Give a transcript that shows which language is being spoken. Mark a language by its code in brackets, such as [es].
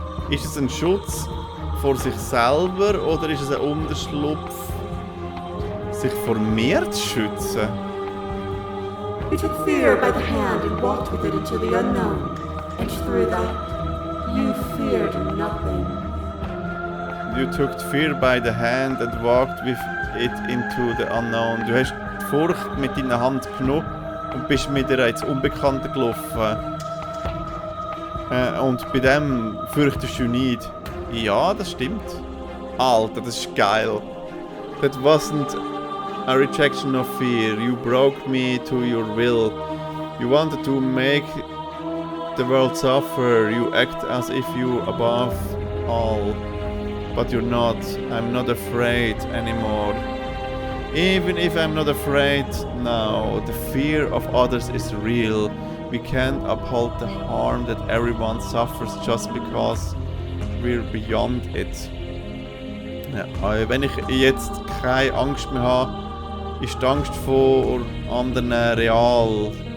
[de] Ist es ein Schutz vor sich selber oder ist es ein Unterschlupf, sich vor mir zu schützen? [en] You took fear by the hand and walked with it into the unknown. And through that, you feared nothing. You took fear by the hand and walked with it into the unknown. [de] Du hast die Furcht mit deiner Hand genommen und bist mit ihr ins Unbekannte gelaufen. Und bei dem fürchtest du nicht. Ja, das stimmt. Alter, das ist geil. [en] That wasn't a rejection of fear. You broke me to your will. You wanted to make the world suffer. You act as if you above all. But you're not. I'm not afraid anymore. Even if I'm not afraid now, the fear of others is real. We can't uphold the harm that everyone suffers just because we're beyond it. [de] Ja, wenn ich jetzt keine Angst mehr habe, ist die Angst vor anderen real.